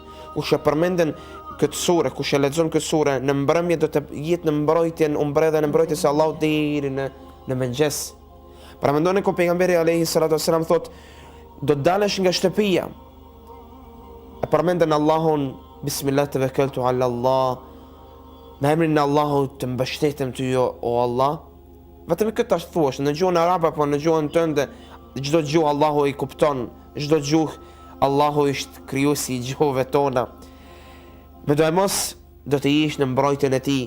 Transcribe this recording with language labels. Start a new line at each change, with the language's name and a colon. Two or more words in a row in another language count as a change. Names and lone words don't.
Albanian: Kush e përmenden këtë sure, kush e lexon këtë sure në mbrëmje, do të jetë në mbrojtjen, mbredhen e mbrojtjes së Allahut deri në mëngjes. Pra mendoni ku pejgamberi
Arabic: عليه الصلاة والسلام
Albanian: thot, do të dalësh nga shtëpia, e përmenden Allahun,
Arabic: بسم الله توكلت على الله,
Albanian: me emrin e Allahut të mbështetem ty o Allah. Vetëm këtë tash thuash në gjuhën arabe apo në gjuhën tënde, çdo gjuhë Allahu i kupton, çdo gjuhë Allahu është krijuesi i gjuhëve tona. Me do e mos do të ish në mbrojtjen e tij.